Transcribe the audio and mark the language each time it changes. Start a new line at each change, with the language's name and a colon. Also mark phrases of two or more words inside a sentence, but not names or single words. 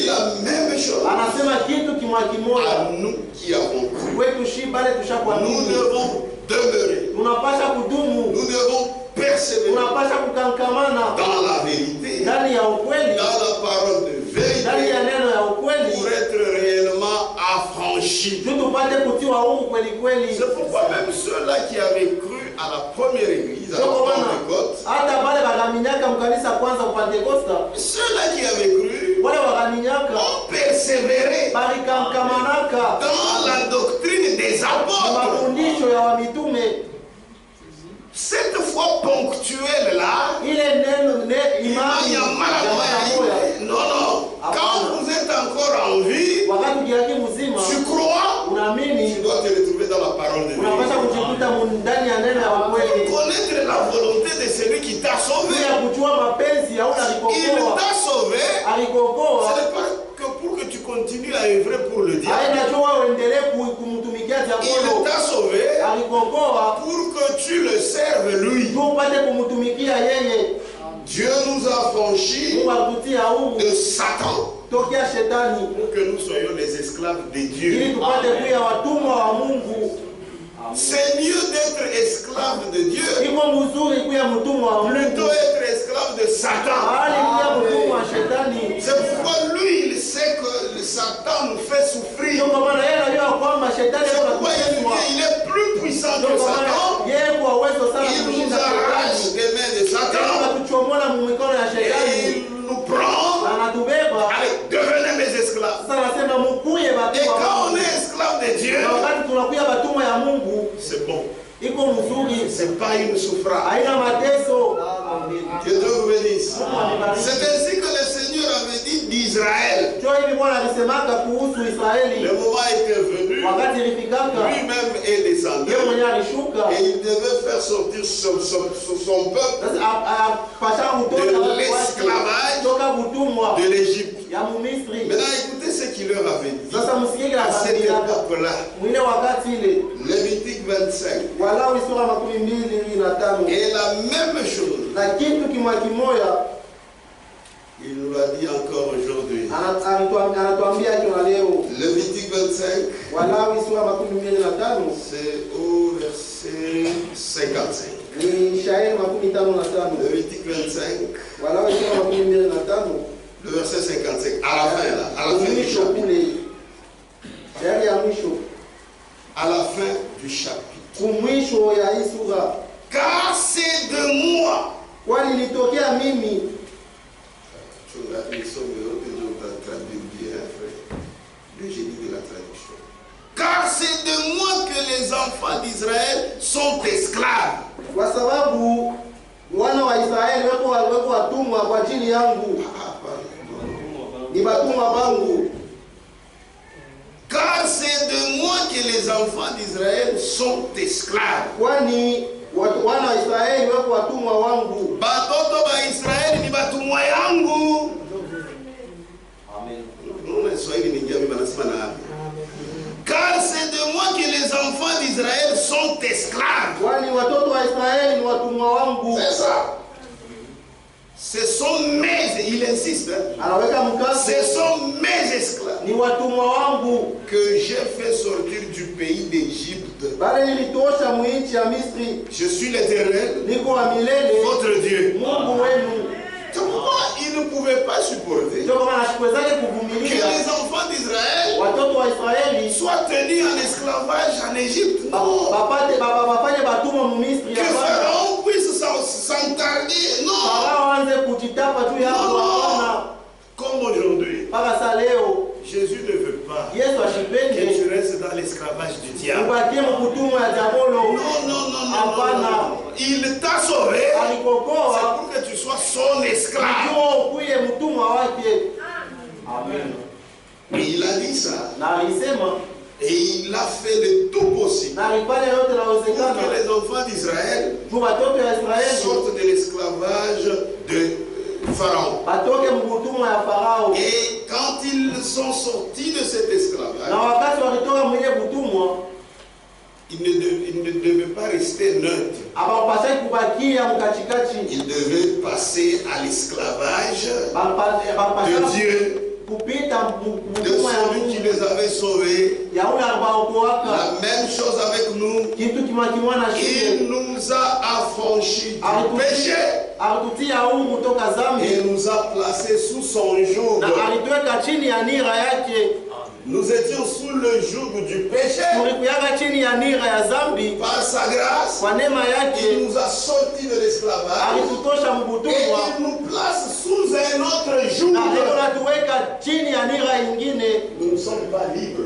French: la même chose
Swahili: anasema kitu kimoja kimoja
French: à nous qui avons cru.
Swahili: kwetu shi pale
French: Nous
Swahili: tushakuamini,
French: devons demeurer.
Swahili: tunapasha kudumu,
French: Nous devons persévérer
Swahili: tunapasha kukankamana
French: dans la vérité,
Swahili: ndani ya ukweli,
French: dans la parole de
Swahili: ndani
French: vérité,
Swahili: ya neno ya ukweli,
French: affranchis.
Swahili: Juu tupate kutiwa huru kweli kweli.
French: C'est pourquoi même ceux-là qui avaient cru à la première église, à la Pentecôte,
Swahili: hata wale wakaminyaka mkanisa kwanza Pentecoste,
French: ceux-là qui avaient cru
Swahili: wale wakaminyaka
French: ont persévéré
Swahili: balikamkamanaka
French: dans la doctrine des apôtres.
Swahili: mafundisho ya wamitume.
French: Cette foi ponctuelle là,
Swahili: Ile neno imani ya moya.
French: non. Quand vous êtes encore en vie,
Swahili: Wakati ukiaki mzima,
French: tu crois,
Swahili: unaamini,
French: tu dois te retrouver dans la parole de Dieu.
Swahili: unapaswa kujikuta ndani ya neno ya kweli.
French: Connaître la volonté de celui qui t'a sauvé.
Swahili: Bila kujua mapenzi ya ule
French: Il
Swahili: alikokoa.
French: t'a sauvé. Ce
Swahili: Alikokoa.
French: n'est pas que pour que tu continues à œuvrer pour le diable.
Swahili: Haina jua uendelee kumtumikia
French: Il
Swahili: diabolo.
French: t'a sauvé
Swahili: Alikokoa
French: pour que tu le serves lui.
Swahili: juu upate kumtumikia yeye.
French: Dieu nous a affranchis
Swahili: Mungu alitutia huru
French: de Satan
Swahili: tokea shetani
French: pour que nous soyons les esclaves de
Swahili: ili
French: Dieu.
Swahili: tupate kuwa watumwa wa Mungu.
French: C'est mieux d'être esclave de Dieu
Swahili: Iko mzuri kuwa mtumwa wa
French: plutôt
Swahili: Mungu
French: être esclave de Satan.
Swahili: bali kuwa mtumwa wa shetani.
French: C'est pourquoi lui, il sait que le Satan nous fait souffrir.
Swahili: Ndio kwa maana yeye anajua kwamba shetani
French: C'est pourquoi
Swahili: anatutesa.
French: il est plus puissant
Swahili: Ndio
French: que
Swahili: kwa maana
French: Satan.
Swahili: yeye kwa uwezo sana
French: Il nous
Swahili: kushinda
French: arrache
Swahili: shetani.
French: des mains de Satan
Swahili: Anatuchomola mu mikono ya
French: et
Swahili: shetani
French: il nous prend.
Swahili: anatubeba.
French: Allez, devenez mes esclaves.
Swahili: Sasa anasema mkuye
French: Et
Swahili: batumwa wa
French: quand on
Swahili: Mungu.
French: est esclave de Dieu,
Swahili: Na wakati tunakuya batumwa ya Mungu
French: c'est bon.
Swahili: iko mzuri,
French: C'est pas une souffrance.
Swahili: haina mateso.
French: Que Dieu vous bénisse. C'est ainsi que le Seigneur avait dit d'Israël.
Swahili: Ndio hivi Bwana alisemaka kuhusu Israeli.
French: Le moment était venu,
Swahili: Wakati ilifikaka
French: lui-même est descendu
Swahili: yeye mwenyewe alishuka.
French: et il devait faire sortir son peuple
Swahili: Sasa apasha kutoka
French: de
Swahili: watu wake
French: l'esclavage
Swahili: toka butumwa
French: de l'Égypte.
Swahili: ya Mumisri.
French: Maintenant, écoutez ce qu'il leur avait dit
Swahili: Sasa msikie la
French: à cette
Swahili: Biblia
French: époque-là.
Swahili: mwile wakati ile
French: Lévitique 25.
Swahili: Walawi sura 25
French: Et la même chose,
Swahili: na kitu kimoya
French: il nous l'a dit encore aujourd'hui.
Swahili: anatuambia hicho na leo.
French: Lévitique 25,
Swahili: Walawi sura 25
French: c'est au verset 55.
Swahili: ni Ishaeli 55.
French: Lévitique 25,
Swahili: Walawi sura 25
French: le verset 55. À la fin, là, à la fin du
Swahili: mwisho
French: chapitre.
Swahili: kule yale ya mwisho
French: À la fin du chapitre.
Swahili: kumwisho ya hii sura,
French: Car c'est de moi.
Swahili: kwani nitokea mimi.
French: Nous sommes heureux que Dieu t'a traduit bien, frère. Le génie de la traduction. Car c'est de moi que les enfants d'Israël sont esclaves.
Swahili: Kwa sababu wana wa Israeli weko watumwa kwa ajili yangu, ni watumwa wangu.
French: Car c'est de moi que les enfants d'Israël sont esclaves.
Swahili: Kwani wana wa Israeli weko watumwa wangu. Batoto ba Israeli ni batumwa yangu. Amen.
French: Car c'est de moi que les enfants d'Israël sont esclaves.
Swahili: Kwani watoto wa Israeli ni watumwa wangu.
French: C'est ça. Ce sont mes, il insiste, hein?
Swahili: Anaweka mkazo,
French: Ce sont mes esclaves
Swahili: ni watumwa wangu
French: que j'ai fait sortir du pays d'Égypte.
Swahili: bale nilitosha mwinchi ya Misri.
French: Je suis l'Éternel,
Swahili: Niko wa milele,
French: votre Dieu.
Swahili: Mungu wenu.
French: C'est pourquoi ils ne pouvaient pas supporter
Swahili: Ndio kama nashikwezake
French: que
Swahili: kuvumilia
French: les enfants d'Israël
Swahili: watoto wa Israeli
French: soient tenus en esclavage en Égypte. Non.
Swahili: bafanye batumwa mu Misri.
French: Que Pharaon puisse s'entarder. Non.
Swahili: Farao anze kujitapa juu yako. Hapana.
French: Comme aujourd'hui,
Swahili: Mpaka saa leo
French: Jésus ne veut pas
Swahili: Yesu
French: que
Swahili: ashipende
French: tu restes dans l'esclavage du diable.
Swahili: ubakie mkutumwa ya diabolo.
French: Non.
Swahili: Hapana.
French: Il t'a sauvé. C'est
Swahili: Alikokoa
French: pour que tu sois son esclave.
Swahili: ndio ukuye mtumwa wake. Amen.
French: Mais il a dit ça.
Swahili: Na alisema
French: Et il a fait le tout possible
Swahili: na alifanya yote
French: pour
Swahili: inawezekana
French: que les enfants d'Israël
Swahili: juu watoto ya Israeli
French: sortent de l'esclavage de Pharaon.
Swahili: batoke mkutumwa ya Farao.
French: Et quand ils sont sortis de cet
Swahili: Na
French: esclavage,
Swahili: wakati walitoka mwenye kutumwa,
French: ils ne devaient pas rester neutres.
Swahili: abapasai kubakia mkachikachi.
French: Ils devaient passer à l'esclavage
Swahili: Bapasai
French: de Dieu,
Swahili: kupita
French: de
Swahili: mtumwa ya
French: celui qui
Swahili: Mungu
French: les avait sauvés.
Swahili: ya ule alibaokoaka.
French: La même chose avec nous.
Swahili: Kitu kimwa na
French: Il
Swahili: shule
French: nous a affranchis du péché
Swahili: alitutia huru toka
French: et
Swahili: zambi
French: nous a placés sous son joug.
Swahili: na alituweka chini ya nira yake.
French: Nous étions sous sous le joug du péché. Par sa grâce, il nous a sortis de l'esclavage. Et il nous place sous un autre joug. Nous ne sommes pas libres.